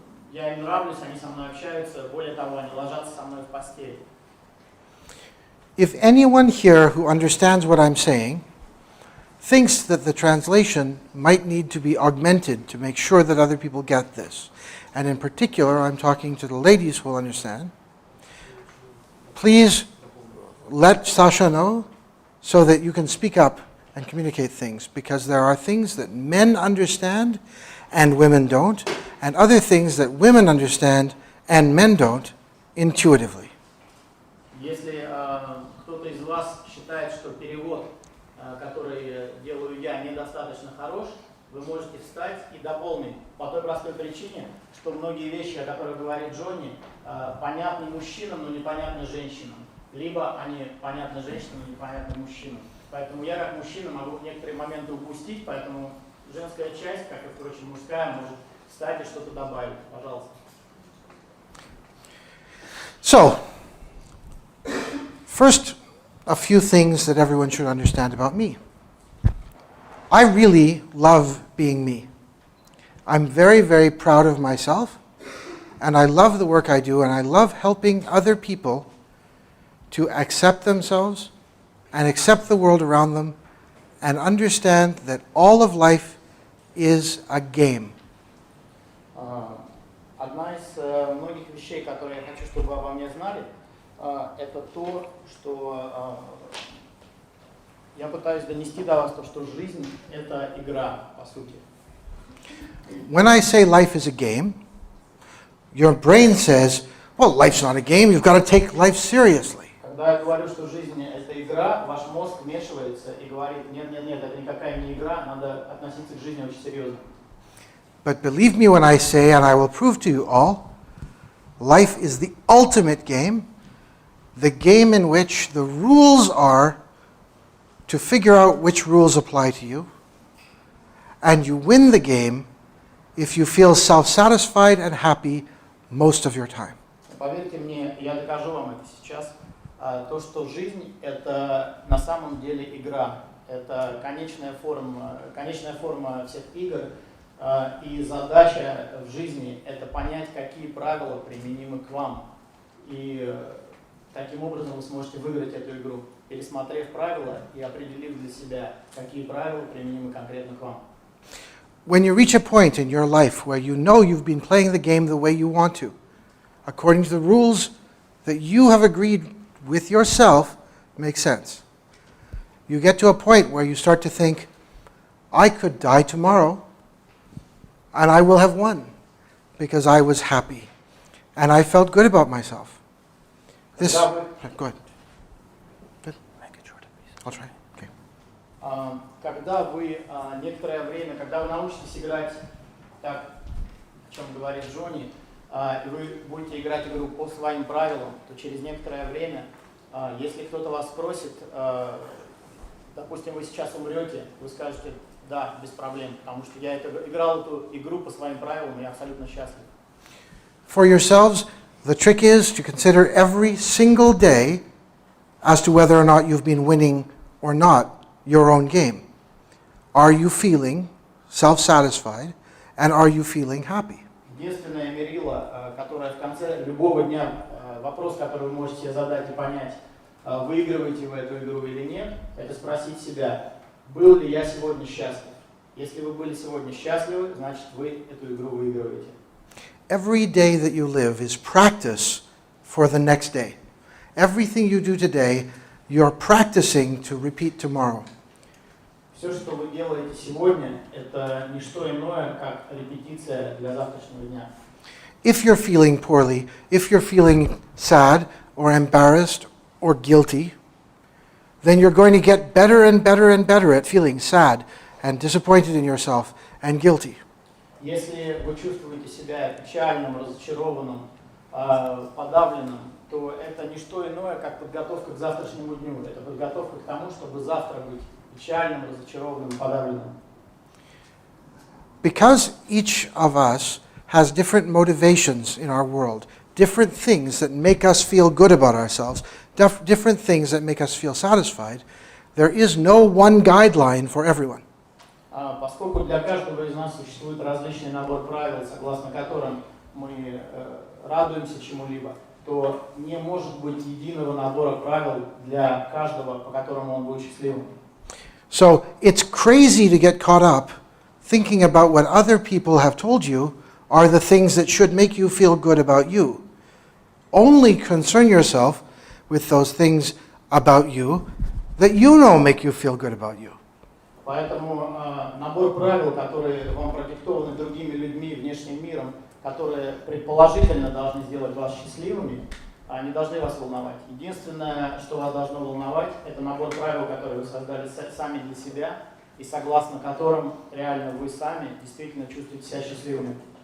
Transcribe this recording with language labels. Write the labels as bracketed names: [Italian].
[Russian] Я им нравлюсь, они со мной общаются, более того, они ложатся со мной в постель. [English] If anyone here who understands what I'm saying thinks that the translation might need to be augmented to make sure that other people get this, and in particular, I'm talking to the ladies who will understand, please let Sasha know so that you can speak up and communicate things, because there are things that men understand and women don't, and other things that women understand and men don't intuitively. [Russian] Если кто-то из вас считает, что перевод, который делаю я, недостаточно хорош, вы можете встать и дополнить по той простой причине, что многие вещи, о которых говорит Джонни, понятны мужчинам, но непонятны женщинам. Либо они понятны женщинам, но непонятны мужчинам. Поэтому я как мужчина могу некоторые моменты упустить, поэтому женская часть, как и, впрочем, мужская, может встать и что-то добавить. Пожалуйста. [English] So, first, a few things that everyone should understand about me. I really love being me. I'm very, very proud of myself, and I love the work I do, and I love helping other people to accept themselves and accept the world around them and understand that all of life is a game. [Russian] Одна из многих вещей, которые я хочу, чтобы вы обо мне знали, это то, что я пытаюсь донести до вас, то, что жизнь – это игра, по сути. [English] When I say life is a game, your brain says, well, life's not a game, you've got to take life seriously. [Russian] Когда я говорю, что жизнь – это игра, ваш мозг вмешивается и говорит, нет, это никакая не игра, надо относиться к жизни очень серьезно. [English] But believe me when I say, and I will prove to you all, life is the ultimate game, the game in which the rules are to figure out which rules apply to you, and you win the game if you feel self-satisfied and happy most of your time. [Russian] Поверьте мне, я докажу вам это сейчас. То, что жизнь – это на самом деле игра. Это конечная форма всех игр. И задача в жизни – это понять, какие правила применимы к вам. И таким образом вы сможете выиграть эту игру, пересмотрев правила и определив для себя, какие правила применимы конкретно к вам. [English] When you reach a point in your life where you know you've been playing the game the way you want to, according to the rules that you have agreed with yourself makes sense. You get to a point where you start to think, I could die tomorrow, and I will have won, because I was happy, and I felt good about myself. This, go ahead. Good. Make it short, please. I'll try. Okay. [Russian] Когда вы некоторое время, когда вы научитесь играть так, о чем говорит Джонни, и вы будете играть игру по своим правилам, то через некоторое время, если кто-то вас спросит, допустим, вы сейчас умрете, вы скажете, да, без проблем, потому что я играл эту игру по своим правилам, и я абсолютно счастлив. [English] For yourselves, the trick is to consider every single day as to whether or not you've been winning or not your own game. Are you feeling self-satisfied, and are you feeling happy? [Russian] Единственное мерило, которое в конце любого дня, вопрос, который вы можете себе задать и понять, выигрываете вы эту игру или нет, это спросить себя, был ли я сегодня счастлив. Если вы были сегодня счастливы, значит вы эту игру выигрываете. [English] Every day that you live is practice for the next day. Everything you do today, you're practicing to repeat tomorrow. [Russian] Все, что вы делаете сегодня, это не что иное, как репетиция для завтрашнего дня. [English] If you're feeling poorly, if you're feeling sad or embarrassed or guilty, then you're going to get better and better and better at feeling sad and disappointed in yourself and guilty. [Russian] Если вы чувствуете себя печальным, разочарованным, подавленным, то это не что иное, как подготовка к завтрашнему дню. Это подготовка к тому, чтобы завтра быть печальным, разочарованным, подавленным. [English] Because each of us has different motivations in our world, different things that make us feel good about ourselves, different things that make us feel satisfied, there is no one guideline for everyone. [Russian] Поскольку для каждого из нас существует различный набор правил, согласно которым мы радуемся чему-либо, то не может быть единого набора правил для каждого, по которому он будет счастливым. [English] So it's crazy to get caught up thinking about what other people have told you are the things that should make you feel good about you. Only concern yourself with those things about you that you know make you feel good about you. [Russian] Поэтому набор правил, которые вам продиктованы другими людьми, внешним миром, которые предположительно должны сделать вас счастливыми, не должны вас волновать. Единственное, что вас должно волновать, это набор правил, которые вы создали сами для себя, и согласно которым реально вы сами действительно чувствуете себя счастливыми.